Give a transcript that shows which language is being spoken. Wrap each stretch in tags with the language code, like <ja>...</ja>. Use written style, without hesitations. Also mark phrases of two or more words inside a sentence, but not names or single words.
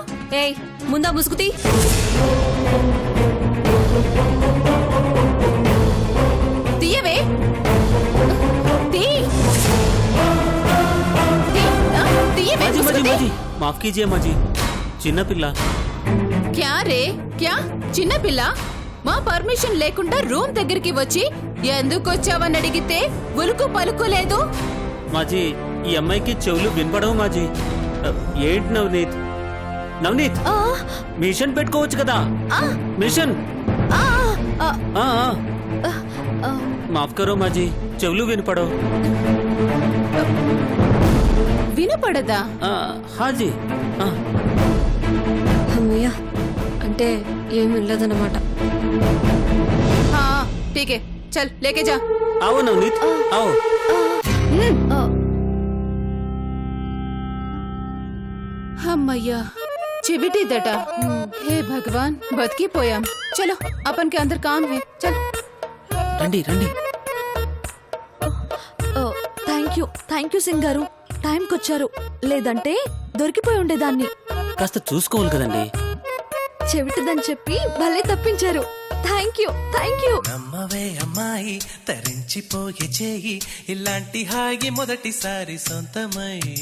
<te>ఏయ్, ముందా ముసుగుతీ. తీయవే. తీయవే ముసుగు.</te> <hi>माफ़ कीजिए माजी, చిన్నపిల్ల. क्या रे क्या?</hi> <te>చిన్నపిల్ల? మా పర్మిషన్ లేకుండా రూమ్ దగ్గరికి వచ్చి ఎందుకు వచ్చావని అడిగితే ఉలుకు పలుకు లేదు. మాజీ, ఈ అమ్మాయికి చెవులు వినపడవు మాజీ. ఏంటి నవనీత్? నవనీత్, మిషన్ పెట్టుకోవచ్చు కదా.</te> <hi>మిషన్. माफ़ करो माजी,</hi> <te>చెవులు వినపడవు. వినపడదా?</te> <hi>హాజీ.</hi> <te>అమ్మయ్యా, అంటే ఏం వినలేదన్నమాట.</te> <hi>ठीक है, चल लेके जा. आओ नवनीत, आओ.</hi> <te>అమ్మయ్యా, చెవిటిదట.</te> <hi>हे भगवान, బతికిపోయాం. చలో, अपन के अंदर काम है. चल.</hi> <te>రండి రండి.</te> <en>thank you</en> <te>సింగ్ గారు, టైంకి వచ్చారు. లేదంటే దొరికిపోయి ఉండేదాన్ని. కాస్త చూసుకోవాలి కదండి. చెవిటిదని చెప్పి భలే తప్పించారు.</te> <en>Thank you.</en> <te>నమ్మవే అమ్మాయి, తరించిపోయే చేయి, ఇలాంటి హాయి మొదటిసారి సొంతమై.</te>